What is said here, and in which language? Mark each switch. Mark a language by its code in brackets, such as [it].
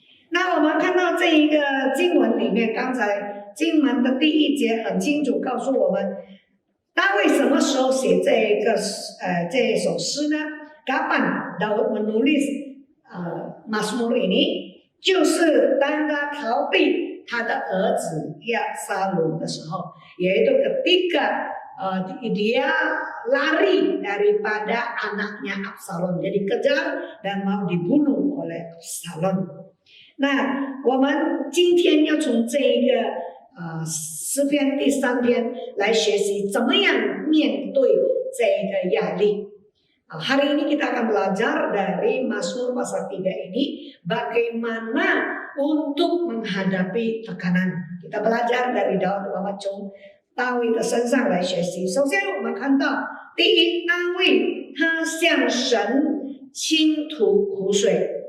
[zh] 那我们看到这一个经文里面，刚才经文的第1节很清楚告诉我们，大卫什么时候写这首诗呢？ [id] Kapan Daud menulis Mazmur ini？ [zh] 就是当他逃避他的儿子押沙龙的时候， [id] yaitu ketika dia lari daripada anaknya Absalom, jadi kejar dan mau dibunuh oleh Absalom. [zh] 那我们今天要从这一个诗篇第3篇来学习怎么样面对这一个压力。 [id] Hari ini kita akan belajar dari Mazmur pasal 3 ini bagaimana untuk menghadapi tekanan. Kita belajar dari Daud， [zh] 我们从大卫的身上来学习。首先我们看到，第一，大卫他向神倾吐苦水。